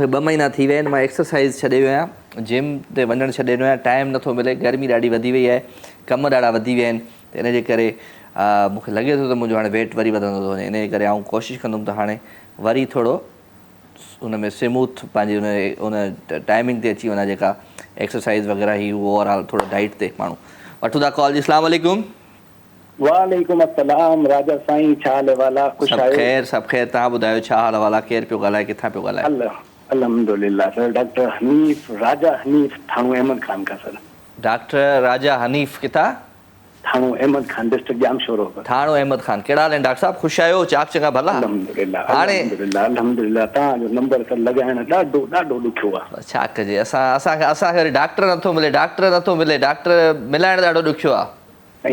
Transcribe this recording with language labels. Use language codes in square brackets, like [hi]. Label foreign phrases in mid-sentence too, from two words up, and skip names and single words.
[sd] 2 महीना थी विया आहिनि मां एक्सरसाइज़ छॾे वियो आहियां जिम ते वञणु छॾे वियो आहियां टाइम नथो मिले गर्मी ॾाढी वधी वई आहे कम ॾाढा वधी विया आहिनि त इन जे करे मूंखे लॻे थो त मुंहिंजो हाणे वेट वरी वधंदो थो वञे इन जे करे आउं कोशिशि कंदुमि त हाणे वरी थोरो उन में स्मूथ पंहिंजी उन टाइमिंग ते अची वञा जेका एक्सरसाइज़ वग़ैरह ही ओवरऑल थोरो डाइट ते माण्हू वठूं था कॉल जी अस्सलाम वालेकुम वालेकुम अस्सलाम राजा साईं छा हाल वाला खुश आहियो सब खैर तव्हां ॿुधायो छा हाल वाला केरु पियो ॻाल्हाए किथां पियो ॻाल्हाए अल्हम्दुलिल्लाह सर डॉक्टर हनीफ राजा हनीफ थाणू अहमद खान का सर डॉक्टर राजा हनीफ किथां थानो अहमद खान डिस्ट्रिक्ट जामशोरो पर थाणो अहमद खान कहिड़ा हाल आहिनि डॉक्टर साहब ख़ुशि आहियो चाक चङा भला अल्हम्दुलिल्लाह हाणे अल्हम्दुलिल्लाह तव्हांजो नंबर त लॻाइण ॾाढो ॾाढो ॾुखियो आहे छा कजे असांखे वरी डॉक्टर नथो मिले डॉक्टर मिलाइण ॾाढो ॾुखियो आहे